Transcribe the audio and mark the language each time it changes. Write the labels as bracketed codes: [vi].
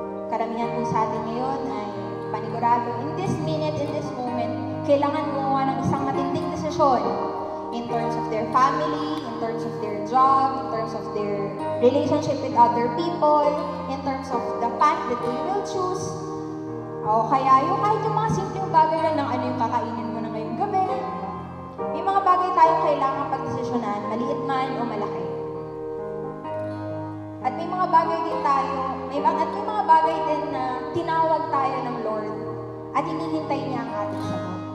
[tl] Karamihan po sa atin ngayon ay panigurado, [en] this minute, in this moment, [tl] kailangan gumawa ng isang matinding desisyon [en] in terms of their family, in terms of their job, in terms of their relationship with other people, in terms of the path that they will choose. [tl] O kaya kahit yung mga simpleng bagay lang ng ano yung kakainin mo na ngayong gabi. May mga bagay tayong kailangan pagdesisyonan, maliit man o malaki. At may mga bagay din tayo, may mga bagay din na tinawag tayo ng Lord at hinihintay niya ang ating sagot.